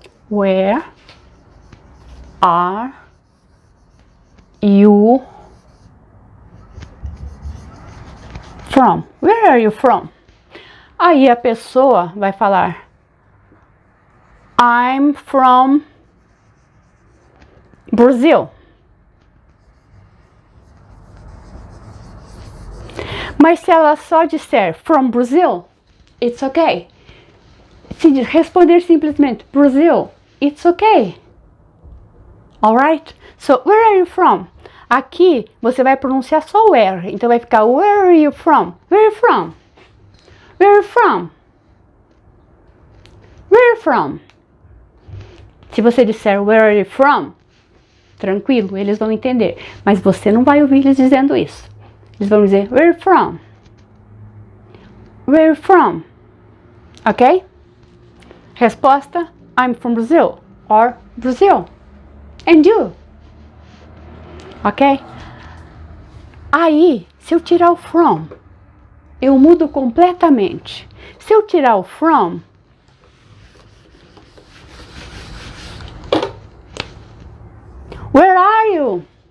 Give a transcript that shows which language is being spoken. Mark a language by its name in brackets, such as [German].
[English] Where are you from? Where are you from? [Portuguese] Aí a pessoa vai falar [English] I'm from Brazil. [Portuguese] Mas se ela só disser [English] from Brazil, it's okay. [Portuguese] Se responder simplesmente Brazil, [English] it's okay. Alright? So, where are you from? [Portuguese] Aqui você vai pronunciar só [English] where. [Portuguese] Então vai ficar [English] where are you from? Where are you from? Where are you from? Where are you from? [Portuguese] Se você disser [English] where are you from, [Portuguese] tranquilo, eles vão entender. Mas você não vai ouvir eles dizendo isso. Eles vão dizer [English] where are you from? Where are you from? Ok? Resposta: I'm from Brazil. Or Brazil. And you? Ok? [Portuguese] Aí, se eu tirar o from, eu mudo completamente. Se eu tirar o from, [English] where are you?